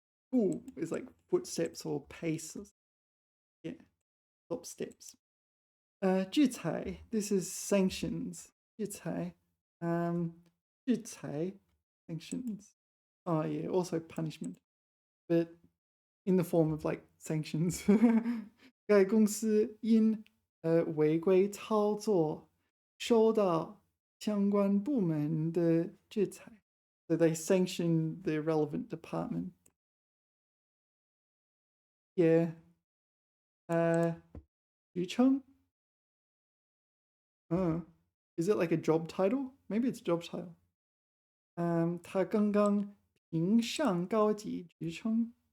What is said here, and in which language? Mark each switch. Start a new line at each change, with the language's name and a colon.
English: 步 is like footsteps or pace. Yeah, stop steps. 制裁, this is sanctions.
Chinese: 制裁.
English: 制裁 sanctions. Oh yeah, also punishment, but in the form of like sanctions.
Chinese: 该公司因违规操作收到相关部门的制裁.
English: So they sanctioned the relevant department. Yeah.
Chinese: 职称.
English: Is it like a job title? Maybe it's job title.
Chinese: 他刚刚评上高级职称.